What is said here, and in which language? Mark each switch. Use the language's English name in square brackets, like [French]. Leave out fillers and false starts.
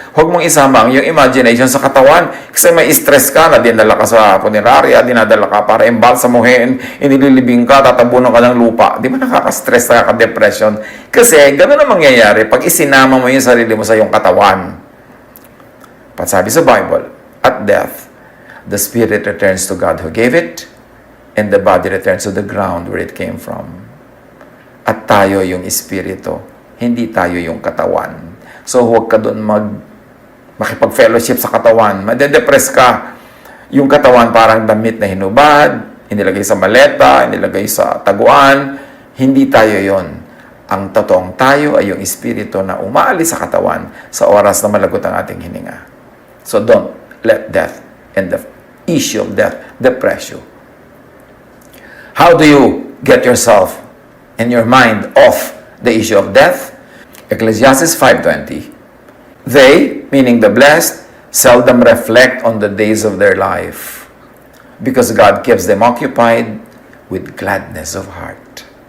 [Filipino] Huwag mong isama ang yung imagination sa katawan. Kasi may stress ka na dinala ka sa punerarya, dinadala ka para embalsamuhin, inililibing ka, tatabunan ka ng lupa. Di ba nakaka-stress, nakaka-depression? Kasi gano'n ang mangyayari pag isinama mo yung sarili mo sa yung katawan. Sabi sa [English] Bible, at death, the spirit returns to God who gave it, and the body returns to the ground where it came from. [Filipino] At tayo yung espiritu, hindi tayo yung katawan. So huwag ka doon makipag-fellowship sa katawan. Madedepress ka. Yung katawan parang damit na hinubad, inilagay sa maleta, inilagay sa taguan. Hindi tayo yon. Ang totoong tayo ay yung espiritu na umaalis sa katawan sa oras na malagot ang ating hininga. [English] So don't let death and the issue of death depress you. How do you get yourself and your mind off the issue of death? Ecclesiastes 5:20. They, meaning the blessed, seldom reflect on the days of their life, because God keeps them occupied with gladness of heart.